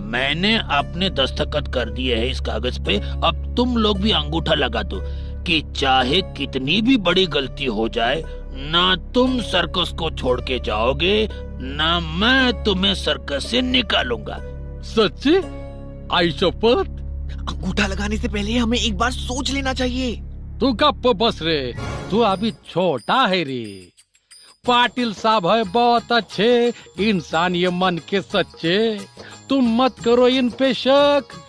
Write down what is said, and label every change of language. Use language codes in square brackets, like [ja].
[hi] मैंने अपने दस्तखत कर दिए हैं इस कागज पे। अब तुम लोग भी अंगूठा लगा दो कि चाहे कितनी भी बड़ी गलती हो जाए, ना तुम सर्कस को छोड़ के जाओगे, ना मैं तुम्हें सर्कस से निकालूंगा। सच्ची? [mr] आई शपथ। [hi] अंगूठा लगाने से पहले हमें एक बार सोच लेना चाहिए। [mr] तू गप बस रे, [hi] तू अभी छोटा है रे। पाटिल साहब है बहुत अच्छे इंसान, ये मन के सच्चे। तुम मत करो इन पे शक।